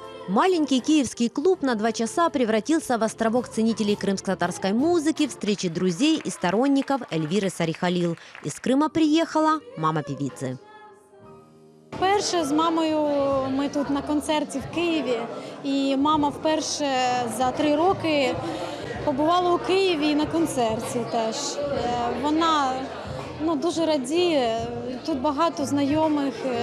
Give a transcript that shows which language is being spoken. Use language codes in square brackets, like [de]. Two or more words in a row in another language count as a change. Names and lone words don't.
[ru] Маленький киевский клуб на 2 часа превратился в островок ценителей крымско-татарской музыки, встречи друзей и сторонников Эльвиры Сарихалил. Из Крыма приехала мама певицы. [uk] Вперше з мамою ми тут на концерті в Києві, і мама вперше за 3 роки побувала у Києві і на концерті теж. Вона дуже радіє, тут багато знайомих.